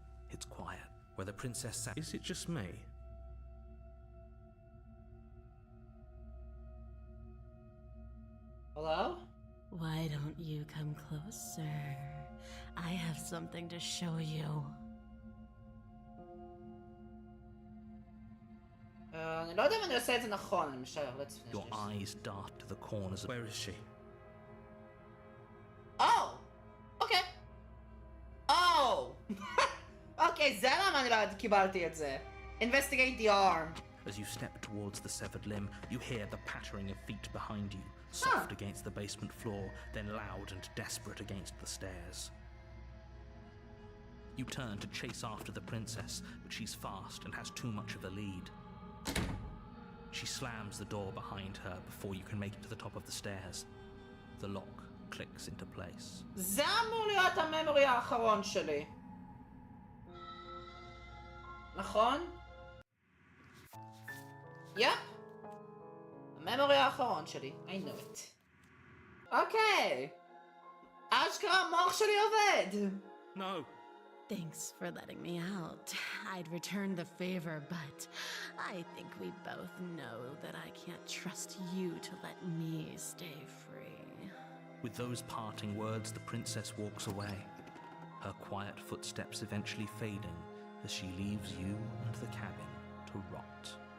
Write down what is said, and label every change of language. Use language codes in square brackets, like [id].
[en] It's quiet. Where the princess sat. Is it just me? Hello? Why don't you come closer? I have something to show you. [he] אני לא יודע אם אני עושה את זה נכון, אני משער, [en] let's finish Your this. eyes dart to the corners. Where is she? Oh! Okay. Oh! [he] Okay, זה למה אני לא קיבלתי את זה. [en] Investigate the arm. As you step towards the severed limb, you hear the pattering of feet behind you, soft against the basement floor, then loud and desperate against the stairs. You turn to chase after the princess, but she's fast and has too much of a lead. She slams the door behind her before you can make it to the top of the stairs. The lock clicks into place. [he] זה אמור להיות הממורי האחרון שלי. נכון? יפ. הממורי האחרון שלי. [en] I know it. [he] אוקיי. אשכרה המוח שלי עובד. [en] No! Thanks for letting me out. I'd return the favor, but I think we both know that I can't trust you to let me stay free. With those parting words, the princess walks away, her quiet footsteps eventually fading as she leaves you and the cabin to rot.